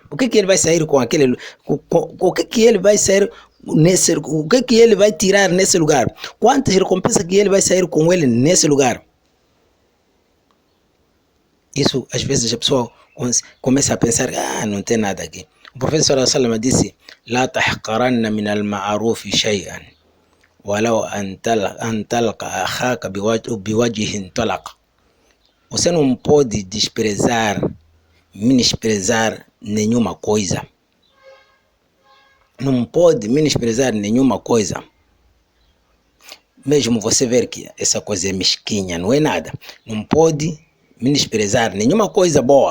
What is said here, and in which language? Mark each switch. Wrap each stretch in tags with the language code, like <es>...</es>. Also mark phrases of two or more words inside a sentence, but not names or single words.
<pt>O que ele vai sair com aquele... O que ele vai sair nesse... O que ele vai tirar nesse lugar? Quantas recompensas que ele vai sair com ele nesse lugar? Isso, às vezes, a pessoa começa a pensar, não tem nada aqui. O professor</pt> <ar>صلى الله عليه وسلم</ar> <pt>disse:</pt> <ar>"لا تحقرن من المعروف شيئا ولو أن تلقى أخاك بوجه طلق."</ar> <pt>Você não pode menosprezar nenhuma coisa. Não pode menosprezar nenhuma coisa. Mesmo você ver que essa coisa é mesquinha, não é nada. Não pode menosprezar nenhuma coisa boa.</pt>